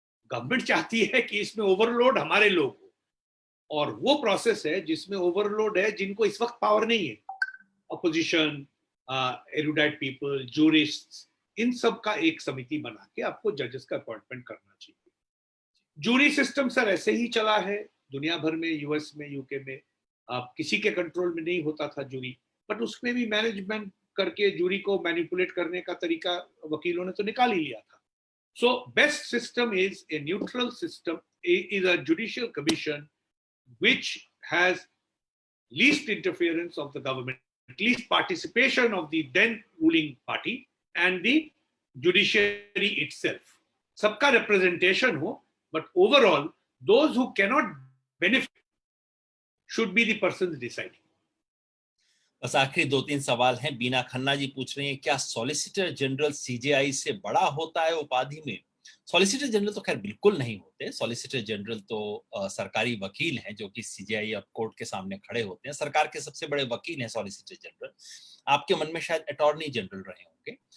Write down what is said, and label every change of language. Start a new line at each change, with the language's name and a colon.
Hindi: Government चाहती है कि इसमें ओवरलोड हमारे लोग हो, और वो प्रोसेस है जिसमें ओवरलोड है जिनको इस वक्त पावर नहीं है, अपोजिशन,
English: erudite people, jurists,
Hindi: इन सब का एक समिति बना के आपको जजेस का अपॉइंटमेंट करना चाहिए। जूरी सिस्टम सर ऐसे ही चला है दुनिया भर में, यूएस में, यूके में। आप किसी के कंट्रोल में नहीं होता था जूरी, बट उसमें भी मैनेजमेंट करके जूरी को मैनिपुलेट करने का तरीका वकीलों ने तो निकाल ही लिया था।
English: So best system is a neutral system, is a judicial commission which has least interference of the government, least participation of the then ruling party and the judiciary itself.
Hindi: सबका representation हो,
English: but overall those who cannot benefit should be the persons deciding.
Hindi: बस आखिरी 2-3 सवाल हैं। बीना खन्ना जी पूछ रही हैं क्या सॉलिसिटर जनरल CJI से बड़ा होता है उपाधि में? सॉलिसिटर जनरल तो खैर बिल्कुल नहीं होते। सॉलिसिटर जनरल तो सरकारी वकील हैं जो कि सीजीआई और कोर्ट के सामने खड़े होते हैं। सरकार के सबसे बड़े वकील हैं सॉलिसिटर जनरल। आपके मन में शायद अटॉर्नी जनरल रहे होंगे।